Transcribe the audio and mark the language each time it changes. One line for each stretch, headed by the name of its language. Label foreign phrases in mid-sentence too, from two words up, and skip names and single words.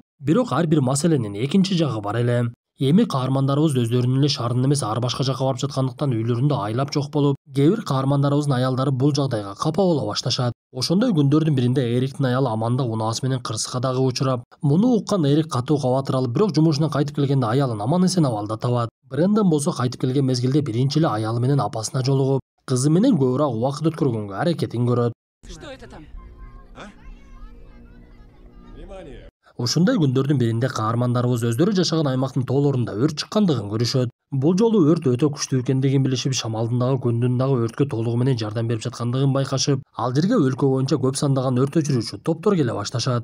Kyrgyz: Бирок ар бир маселенин экинчи жагы бар эле. Эми каармандарыбыз өздөрүнүн эле шаардын эмес ар башка жакка барып жаткандыктан үйлөрүндө айлап жок болуп, кээ бир каармандарыбыздын аялдары бул жагдайга капа боло башташат. Ошондой күндөрдүн биринде Эриктин аялы Аманда унаасы менен кырсыкка дагы учурап, муну уккан Эрик катуу кабатыр алып, бирок жумушунан кайтып келгенде аялын аман эсен абалда табат. Брэндон болсо кайтып келген мезгилде биринчи эле аялы менен апасына жолугуп, кызы менен көбүрөөк убакыт өткөргөнгө аракетин көрөт.
Russian: Что это там?
Kyrgyz: Ушундай күндөрдүн биринде каармандарыбыз өздөрү жашаган аймактын тоолорунда өрт чыккандыгын көрүшөт. Бул жолу өрт өтө күчтүү экендигин билишип, шамалдын дагы көндүн дагы өрткө толугу менен жардам берип жаткандыгын байкашып, ал жерге өлкө боюнча көп сандаган өрт өчүрүүчү топтор келе башташат.